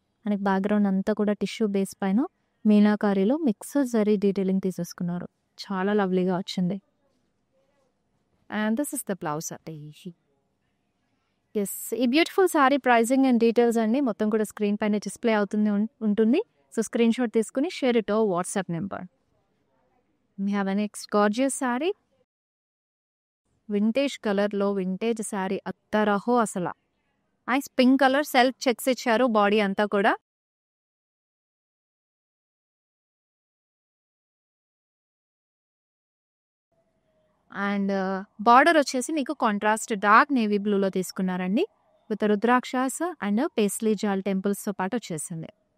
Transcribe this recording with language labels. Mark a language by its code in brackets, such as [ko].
[te] మనకి బ్యాక్గ్రౌండ్ అంతా కూడా టిష్యూ బేస్ పైన మీనాకారీలో మిక్స్డ్ జరీ డీటెయిలింగ్ తీసేసుకున్నారు. చాలా లవ్లీగా వచ్చింది. [en] and this is the blouse [te] అంటే. ఎస్, ఈ beautiful sorry pricing and details అన్ని మొత్తం కూడా స్క్రీన్ పైన డిస్ప్లే ఉంటుంది. [en] so screen shot [te] తీసుకుని [en] Share it over WhatsApp number. We have a next gorgeous saree. [te] Vintage కలర్లో వింటేజ్ శారీ అత్తరహో అసలు. Nice pink colour self checks ఇచ్చారు బాడీ అంతా కూడా. అండ్ బార్డర్ వచ్చేసి మీకు కాంట్రాస్ట్ డార్క్ నేవీ బ్లూలో తీసుకున్నారండి విత్ రుద్రాక్షాస్ అండ్ పేస్లీ జాల్ టెంపుల్స్తో పాటు వచ్చేసింది.